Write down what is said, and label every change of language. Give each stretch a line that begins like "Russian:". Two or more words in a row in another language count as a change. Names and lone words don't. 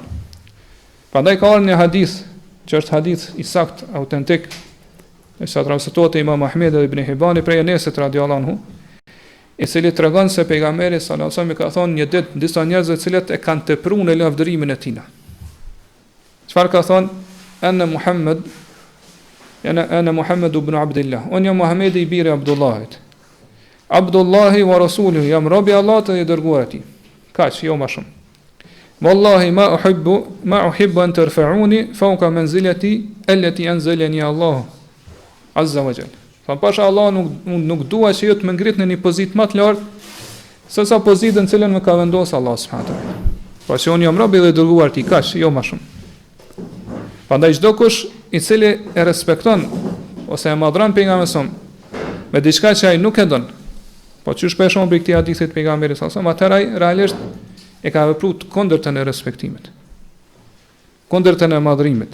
Albanian: Prandaj ka ardhur një hadith, që është hadith i saktë, autentik, sa transmetohet Imam Ahmed dhe Ibn Hibani prej Enesit
Arabic: رضي الله عنه,
Albanian: i cili tregon se pejgamberi
Arabic: صلى الله عليه وسلم
Albanian: ka thonë një ditë disa njerëz të cilët e kanë tepruar në lavdërimin e tij. Çfarë ka thonë?
Arabic: أنا محمد بن عبد الله.
Albanian: Unë jam Muhamedi i biri Abdullahit.
Arabic: عبد الله ورسوله,
Albanian: jam robi Allahut dhe i dërguar i tij. Kaq, jo më shumë.
Arabic: والله ما أحب أن ترفعوني فوق منزلتي التي أنزلني الله عز وجل.
Albanian: Fa pasha Allah nuk dua që ju të më ngritni në një pozitë më të lartë se sa pozitën që cilën më ka vendosur Allah
Arabic: سبحانه وتعالى.
Albanian: Po që unë jam robi dhe i dërguar i tij, kaq, jo më shumë. Prandaj çdo kush i cili e respekton ose e madhron pejgamberin me diçka që ai nuk e don, po çu shpesh për këtë hadithit pejgamberit
Arabic: صلى الله عليه وسلم,
Albanian: atëherë ai realisht e ka vepruar kundërtën e respektimit, kundërtën e madhrimit.